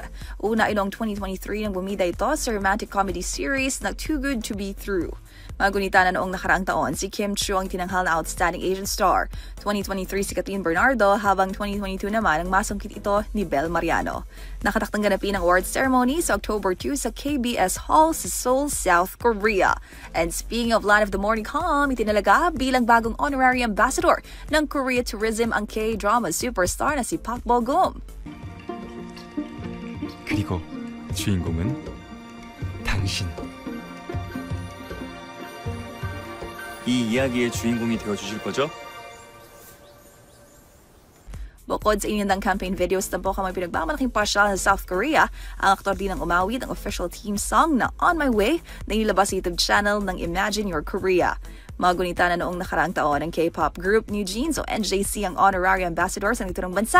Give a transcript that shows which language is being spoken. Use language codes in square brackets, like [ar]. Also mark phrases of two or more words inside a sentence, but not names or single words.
[tl] Una noong 2023 nang bumida ito sa [en] romantic comedy series [tl] na Too Good to Be True. Magunita na noong nakaraang taon, si Kim Chiu ang tinanghal na Outstanding Asian Star. 2023 si Catherine Bernardo, habang 2022 naman ang masungkit ito ni Bel Mariano. Nakatakdang ganapin ang [en] award ceremony [tl] sa October 2 sa KBS Hall sa Seoul, South Korea. [en] And speaking of Land of the Morning Calm, [tl] itinalaga bilang bagong [en] honorary ambassador [tl] ng Korea Tourism ang [en] K-drama superstar [tl] na si Park Bo-gum. [ko] 그리고 주인공은 당신. 이 이야기의 주인공이 되어주실 거죠? [tl] Bukod sa inyong [en] campaign videos, [tl] tampok ang may pinagmamalaking pasyal sa South Korea, ang aktor din ang umawit ng [en] official theme song [tl] na On My Way na inilabas sa YouTube channel ng Imagine Your Korea. Magunita na noong nakaraang taon ng [en] K-pop group [tl] New Jeans o NJC ang [en] honorary ambassador [tl] sa naturang bansa.